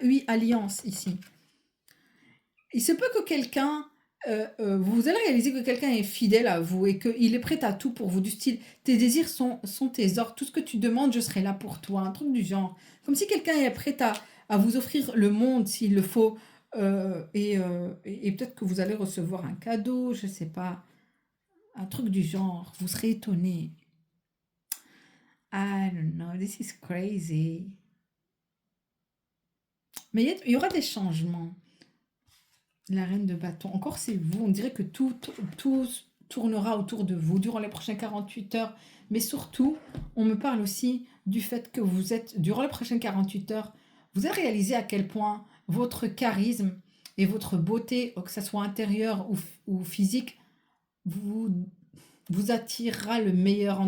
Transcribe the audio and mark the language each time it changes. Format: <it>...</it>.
<fr>Oui, alliance ici. Il se peut que quelqu'un, vous allez réaliser que quelqu'un est fidèle à vous et qu'il est prêt à tout pour vous. Du style, tes désirs sont tes ordres. Tout ce que tu demandes, je serai là pour toi. Un truc du genre. Comme si quelqu'un est prêt à vous offrir le monde s'il le faut. Et peut-être que vous allez recevoir un cadeau, je sais pas. Un truc du genre, vous serez étonné.</fr> <en>I don't know, this is crazy.</en> <fr>Mais il y aura des changements. La reine de bâton, encore c'est vous. On dirait que tout tournera autour de vous durant les prochaines 48 heures. Mais surtout, on me parle aussi du fait que vous êtes, durant les prochaines 48 heures, vous avez réalisé à quel point votre charisme et votre beauté, que ce soit intérieure ou physique, vous vous attirera le meilleur.</fr>